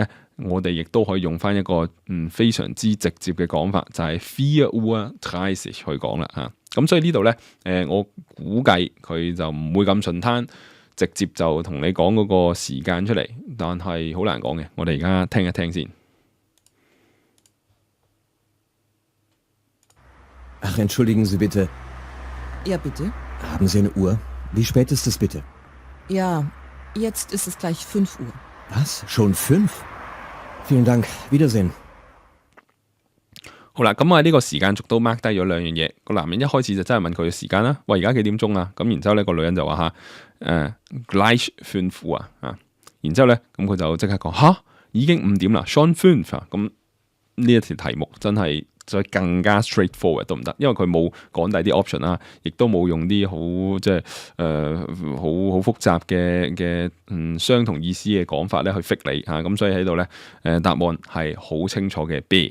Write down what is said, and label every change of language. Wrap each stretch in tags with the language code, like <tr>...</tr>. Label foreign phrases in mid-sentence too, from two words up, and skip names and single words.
<yue>我哋亦都可以用翻一個非常之直接嘅講法，就係4 Uhr 30去講啦嚇。咁所以呢度咧，我估計佢就唔會咁順攤，直接就同你講嗰個時間出嚟，但係好難講嘅。我哋而家聽一聽先。</yue> <de>Ach, entschuldigen Sie bitte. Ja, bitte? Haben Sie eine Uhr? Wie spät ist es bitte? Ja, jetzt ist es gleich 5 Uhr. Was? Schon 5?Vielen Dank. Wiedersehen.</de> <yue>好啦，咁呢個時間軸都 mark 低咗2樣嘢。個男人一開始就真係問佢嘅時間啦，喂，而家幾點鐘啊？咁然之後咧個女人就話</yue> <de>gleich 5 Uhr</de> <yue>然之後咧咁佢就即刻講已經5點啦 schon 5咁呢一條題目真係再更加 straightforward 都唔得，因為佢冇講第啲 option 啦，亦都冇用啲好即係好複雜嘅相同意思嘅講法咧去 fix 你咁所以喺度咧答案係好清楚嘅 B。</yue>